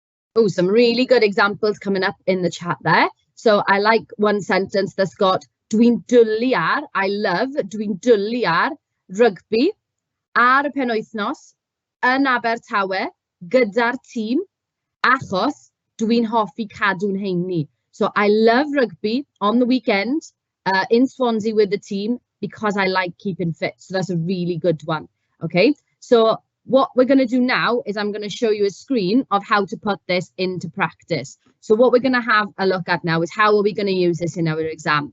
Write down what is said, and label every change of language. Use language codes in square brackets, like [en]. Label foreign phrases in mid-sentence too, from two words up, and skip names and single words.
[en] Oh, some really good examples coming up in the chat there. So I like one sentence that's got [cy] dwi'n dwlu ar, [en] I love, [cy] dwi'n dwlu ar rygbi ar y penwythnos yn Abertawe gyda'r tîm achos dwi'n hoffi cadw'n heini. [en] So I love rugby on the weekend in Swansea with the team because I like keeping fit. So that's a really good one. Okay, so what we're going to do now is I'm going to show you a screen of how to put this into practice. So what we're going to have a look at now is how are we going to use this in our exam.